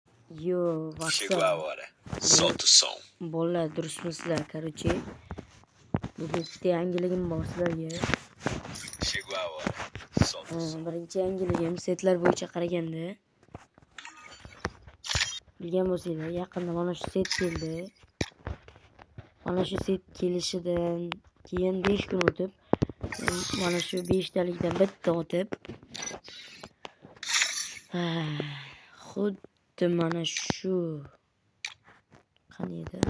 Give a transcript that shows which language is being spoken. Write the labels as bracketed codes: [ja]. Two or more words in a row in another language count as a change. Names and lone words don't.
[pt] Yo, Chegou a hora. Solta o som. [uz] Bolalar duruşmuşlar короче. Bugün bitta yangiligim bor sizlarga. [pt] Chegou a hora. Solta o som. [uz] Birinchi yangiligim setlar bo'yicha qaraganda. Bilgan bo'lsanglar, yaqinda mana shu set keldi. Mana shu set kelishidan keyin 5 kun o'tib, mana shu 5 talikdan bitta o'tib, xuddi mana shu qani edi?